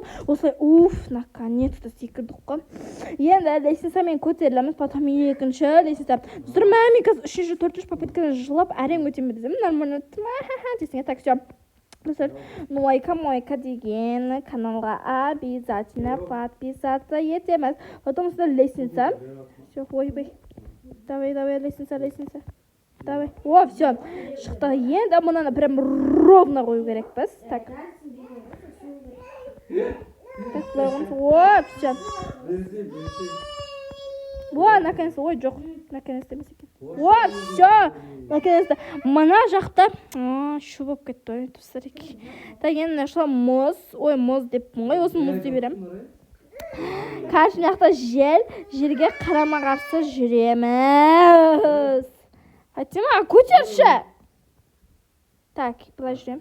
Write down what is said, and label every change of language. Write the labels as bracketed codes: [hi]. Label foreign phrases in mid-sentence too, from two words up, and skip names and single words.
[kk] Осылай, наконец-то секірдік қой. Енді лестница мен көтерілеміз, потом екінші лестница. Достар, мен қазір 3-ші, 4-ші попыткадан жылап әрең өтемін десем, нормально десеңе [ru] так, все. [kk] Достар, Мойка деген каналға [ru] обязательно подписаться [kk] етеміз. [ru] Потом сюда лестница. Все, ойбай. Давай, лестница. Давай. Все. Шықты. [kk] Енді мұнаны [ru] прям ровно [kk] қою керекпіз. [ru] Так. Так, бұлай все. Наконец-то. [kk] Ой, жоқ. Наконец-то емес екен. [ru] Все. Наконец-то. [kk] Мына жақта. Шу болып кетті. Ой, достар екен. Так, енді нашла мұз. Ой, мұз деп. Ой, осы мұз деп берем. Қарсы жақта жерге қарама-қарсы жүреміз. Фатима, көтерші. Так, былай жүреміз.